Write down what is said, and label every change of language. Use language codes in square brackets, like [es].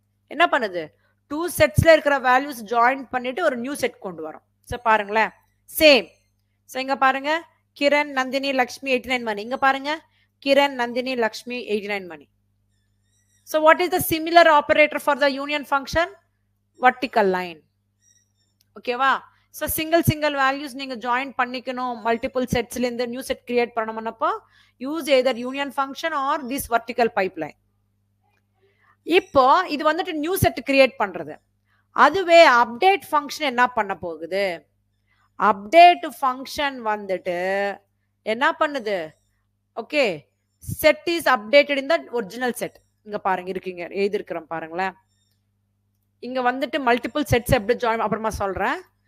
[ta] என்ன பண்ணுது 2 செட்ஸ்ல இருக்கிற வேல்யூஸ் ஜாயின் பண்ணிட்டு ஒரு நியூ செட் கொண்டு வரும். சோ பாருங்களேன் சேம். சோ இங்க பாருங்க கிரண் நந்தினி லக்ஷ்மி 89 மணி. இங்க பாருங்க கிரண் நந்தினி லக்ஷ்மி 89 மணி. [en] So what is the similar operator for the union function? Vertical line. Okay va? So single values [ta] நீங்க join பண்ணிக்கணும் multiple sets ல இந்த new set create பண்ணணும்னப்போ [en] use either union function or this vertical pipeline. [ta] இப்போ இது வந்துட்டு new set create பண்றது. அதுவே update function என்ன பண்ண போகுது? update function வந்துட்டு என்ன பண்ணுது? [en] Okay, set is updated in the original set. [ta] இங்க பாருங்க இருக்கீங்க எழுதி இருக்கிறோம் பாருங்களேன். இங்க வந்துட்டு மல்டிபிள் செட்ஸ் எப்படி ஜாயின் அப்புறமா சொல்றேன்.